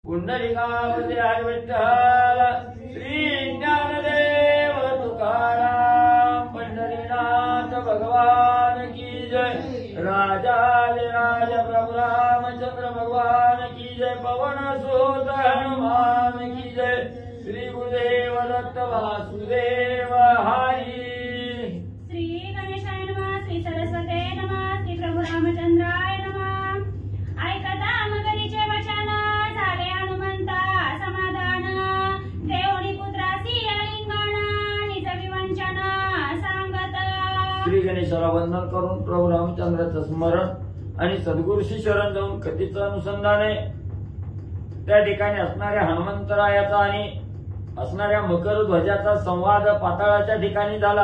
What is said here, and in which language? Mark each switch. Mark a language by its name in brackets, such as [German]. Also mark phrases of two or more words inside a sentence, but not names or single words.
[Marathi] पुंडलिकावरती हरी विठ्ठल श्री ज्ञानदेव तुकाराम पंढरीनाथ [Hindi] भगवान की जय। राजाधिराज प्रभु रामचंद्र भगवान की जय। पवन सुत हनुमान की जय। श्री गुरुदेव दत्त वासुदेव हरी। [Sanskrit] श्री गणेशाय नमः, श्री सरस्वते नमः, श्री प्रभु रामचंद्राय नमः। [Marathi] ऐकता मगरीचे वचन झाले हनुमंता समाधान। देवणी पुत्रासी अलिंगण निज विवंचन सांगत। श्री गणेशाला वंदन करून प्रभू रामचंद्राचं स्मरण आणि सद्गुरूशी शरण जाऊन कथेचं अनुसंधान आहे। त्या ठिकाणी असणाऱ्या हनुमंतरायाचा आणि असणाऱ्या मकर ध्वजाचा संवाद पाताळाच्या ठिकाणी झाला।